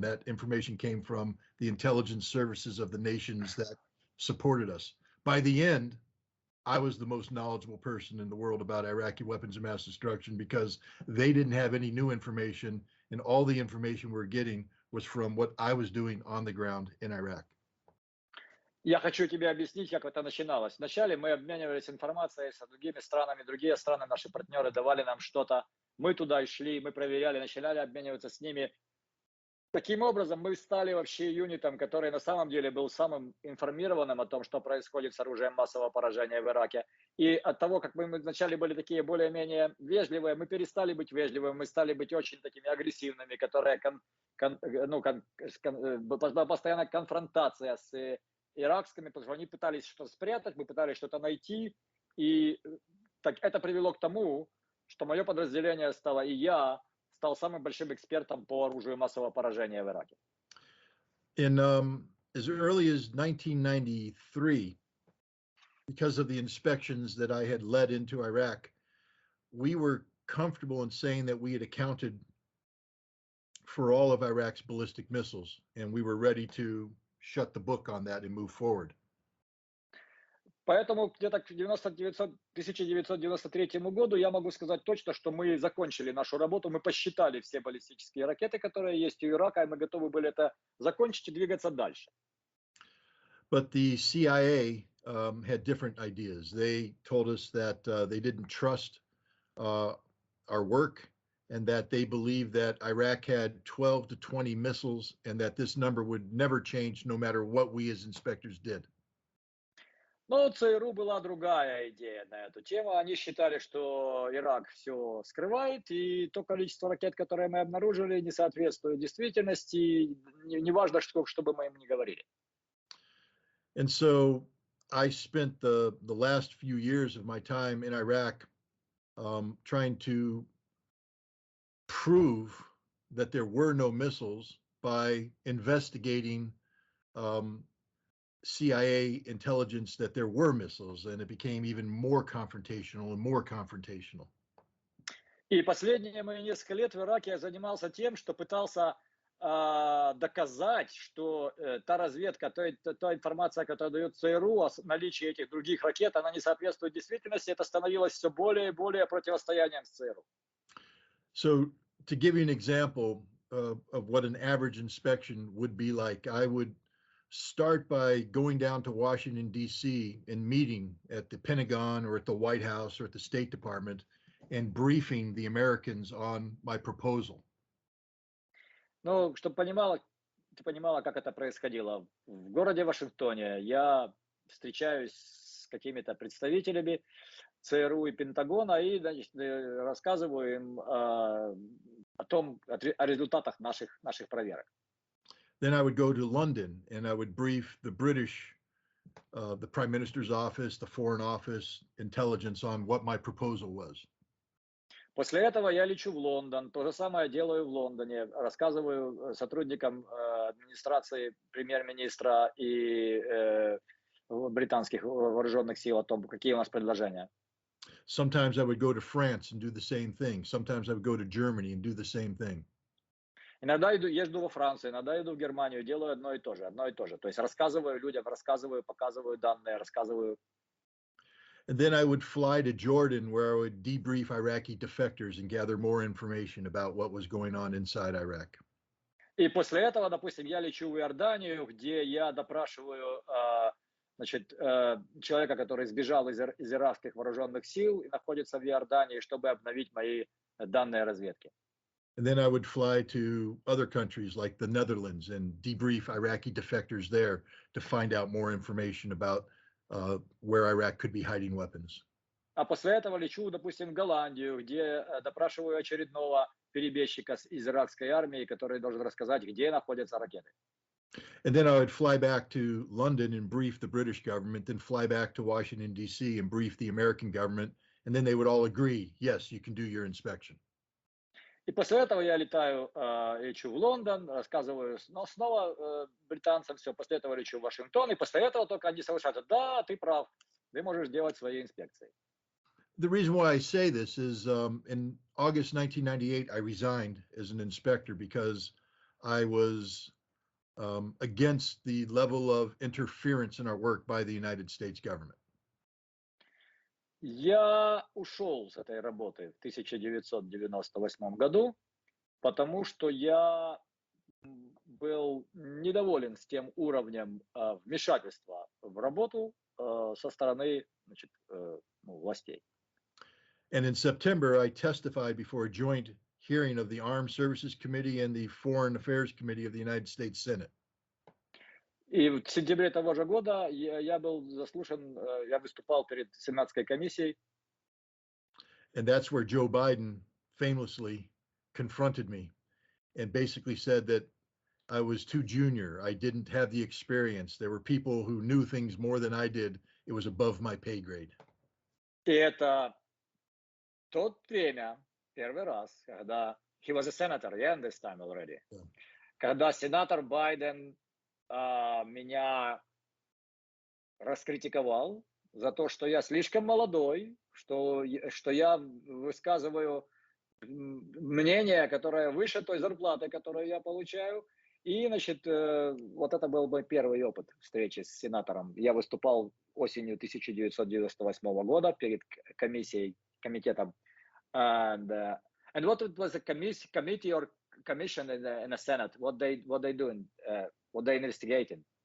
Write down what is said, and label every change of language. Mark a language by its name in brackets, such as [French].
[English] That information came from the intelligence services of the nations that supported us. By the end, I was the most knowledgeable person in the world about Iraqi weapons of mass destruction, because they didn't have any new information, and all the information we're getting was from what I was doing on the ground in Iraq. [Russian] Я хочу тебе объяснить, как это начиналось. Вначале мы обменивались информацией с другими странами, другие страны, наши партнеры давали нам что-то, мы туда и шли, мы проверяли, начинали обмениваться с ними. Таким образом, мы стали вообще юнитом, который на самом деле был самым информированным о том, что происходит с оружием массового поражения в Ираке. И от того, как мы вначале были такие более-менее вежливые, мы перестали быть вежливыми, мы стали быть очень такими агрессивными, которые постоянно конфронтация с иракскими, потому что они пытались что-то спрятать, мы пытались что-то найти, и так, это привело к тому, что мое подразделение стало, и я стал самым большим экспертом по оружию массового поражения в Ираке. [English] In as early as 1993, because of the inspections that I had led into Iraq, we were comfortable in saying that we had accounted for all of Iraq's ballistic missiles, and we were ready to shut the book on that and move forward. [Russian] Поэтому где-то к 1993 году я могу сказать точно, что мы закончили нашу работу, мы посчитали все баллистические ракеты, которые есть у Ирака, и мы готовы были это закончить и двигаться дальше. [English] But the CIA had different ideas. They told us that they didn't trust our work, and that they believed that Iraq had 12 to 20 missiles, and that this number would never change no matter what we as inspectors did. [Russian] Но у ЦРУ была другая идея на эту тему. Они считали, что Ирак все скрывает, и то количество ракет, которые мы обнаружили, не соответствует действительности, неважно, что бы мы им ни говорили. [English] And so I spent the last few years of my time in Iraq trying to prove that there were no missiles by investigating CIA intelligence that there were missiles, and it became even more confrontational and more confrontational. [Russian] И последние мои несколько лет в Ираке я занимался тем, что пытался доказать, что та разведка, та информация, которую дает ЦРУ о наличии этих других ракет, она не соответствует действительности. Это становилось все более и более противостоянием с ЦРУ. [English] So to give you an example of what an average inspection would be like, I would start by going down to Washington, D.C. and meeting at the Pentagon or at the White House or at the State Department and briefing the Americans on my proposal. [Russian] Ну, чтобы ты понимала, как это происходило. В городе Вашингтоне я встречаюсь с какими-то представителями ЦРУ и Пентагона и, значит, рассказываю им о результатах наших проверок. [English] Then I would go to London and I would brief the British, the Prime Minister's office, the Foreign Office, intelligence on what my proposal was. [Russian] После этого я лечу в Лондон, то же самое делаю в Лондоне, рассказываю сотрудникам администрации премьер-министра и британских вооруженных сил о том, какие у нас предложения. [English] Sometimes I would go to France and do the same thing. Sometimes I would go to Germany and do the same thing. [Russian] Иногда езжу во Францию, иногда иду в Германию, делаю одно и то же. То есть рассказываю людям, показываю данные, рассказываю. [English] And then I would fly to Jordan where I would debrief Iraqi defectors and gather more information about what was going on inside Iraq. [Russian] И после этого, допустим, я лечу в Иорданию, где я допрашиваю человека, который сбежал из иракских вооруженных сил и находится в Иордании, чтобы обновить мои данные разведки. [English] And then I would fly to other countries like the Netherlands and debrief Iraqi defectors there to find out more information about where Iraq could be hiding weapons. [Russian] А после этого лечу, допустим, в Голландию, где допрашиваю очередного перебежчика из иракской армии, который должен рассказать, где находятся ракеты. [English] And then I would fly back to London and brief the British government, then fly back to Washington, D.C. and brief the American government. And then they would all agree, yes, you can do your inspection. [Russian] И после этого я лечу в Лондон, рассказываю снова британцам все, после этого лечу в Вашингтон, и после этого только они соглашаются, да, ты прав, ты можешь делать свои инспекции. [English] The reason why I say this is in August 1998, I resigned as an inspector because I was against the level of interference in our work by the United States government. [Russian] Я ушел с этой работы в 1998 году, потому что я был недоволен с тем уровнем вмешательства в работу со стороны властей. [English] And in September, I testified before a joint hearing of the Armed Services Committee and the Foreign Affairs Committee of the United States Senate. [Russian] И в сентябре того же года я был заслушан, я выступал перед Сенатской комиссией. [English] And that's where Joe Biden famously confronted me and basically said that I was too junior. I didn't have the experience. There were people who knew things more than I did. It was above my pay grade. [Russian] И это тот время, первый раз, когда [English] he was a senator, yeah, this time already. Yeah. [Russian] Когда сенатор Байден меня раскритиковал за то, что я слишком молодой, что я высказываю мнение, которое выше той зарплаты, которую я получаю. И, значит, вот это был мой первый опыт встречи с сенатором. Я выступал осенью 1998 года перед комитетом. [English] And what it was a committee or commission in the Senate? What they doing? What they investigating?